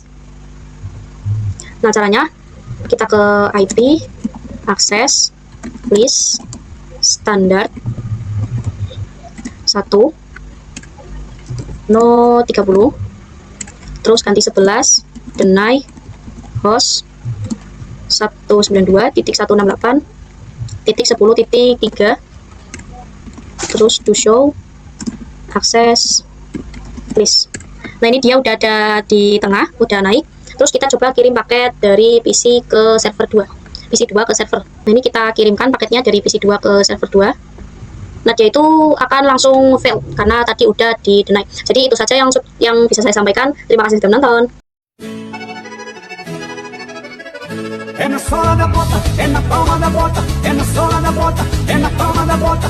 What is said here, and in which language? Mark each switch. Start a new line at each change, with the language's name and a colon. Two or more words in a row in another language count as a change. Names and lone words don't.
Indonesian: Nah, caranya kita ke
English: IP access list
Indonesian: standar 1 no 30, terus ganti 11
English: deny host
Indonesian: 192.168.10.3, terus
English: do show access list.
Indonesian: Nah, ini dia udah ada di tengah, udah naik. Terus kita coba kirim paket dari PC ke server 2, PC 2 ke server. Nah, ini kita kirimkan paketnya dari PC 2 ke server 2. Nah, dia itu akan langsung fail karena tadi udah di deny. Jadi itu saja yang bisa saya sampaikan. Terima kasih sudah menonton.
Portuguese: É na sola da bota, é na palma da bota, é na sola da bota, é na palma da bota.